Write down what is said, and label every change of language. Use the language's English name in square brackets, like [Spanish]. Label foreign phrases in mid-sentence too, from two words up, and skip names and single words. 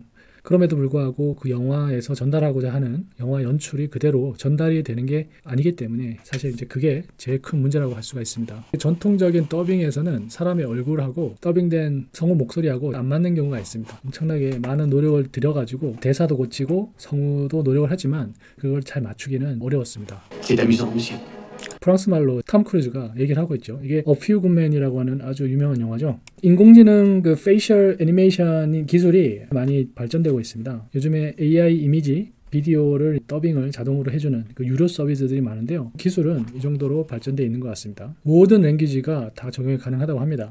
[Korean] 그럼에도 불구하고 그 영화에서 전달하고자 하는 영화 연출이 그대로 전달이 되는 게 아니기 때문에 사실 이제 그게 제일 큰 문제라고 할 수가 있습니다. 전통적인 더빙에서는 사람의 얼굴하고 더빙된 성우 목소리하고 안 맞는 경우가 있습니다. 엄청나게 많은 노력을 들여가지고 대사도 고치고 성우도 노력을 하지만 그걸 잘 맞추기는 어려웠습니다. [French] C'est amusant, monsieur. [Korean] 프랑스 말로 톰 크루즈가 얘기를 하고 있죠. 이게 A Few Good Men이라고 하는 아주 유명한 영화죠. 인공지능 그 페이셜 애니메이션 기술이 많이 발전되고 있습니다. 요즘에 AI 이미지 비디오를 더빙을 자동으로 해주는 그 유료 서비스들이 많은데요. 기술은 이 정도로 발전되어 있는 것 같습니다. 모든 랭귀지가 다 적용이 가능하다고 합니다.